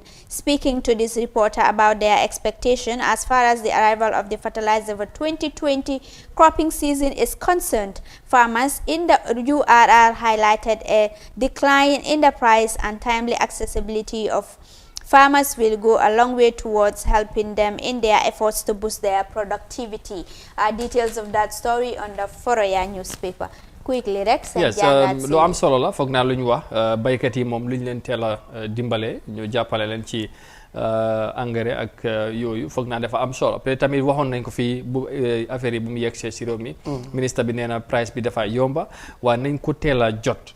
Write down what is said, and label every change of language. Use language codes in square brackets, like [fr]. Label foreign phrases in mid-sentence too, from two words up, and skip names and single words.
[en] Speaking to this reporter about their expectation as far as the arrival of the fertilizer for 2020 cropping season is concerned, farmers in the URR highlighted a decline in the price and timely accessibility of farmers will go a long way towards helping them in their efforts to boost their productivity. Details of that story on the Foroyaa newspaper. Quickly, Rex. Yes, [wo] lu am solo la foog naa lu ñu wax baykat yi moom lu ñu leen teel a dimbale ñu jàppale leen ci engrais ak yooyu foog naa dafa am solo te tamit waxoon nañ ko fii bu affaire yi bu mu yegsee si réew mi. ministre bi nee na price bi dafa yomba waaye nañ ko teel a jot.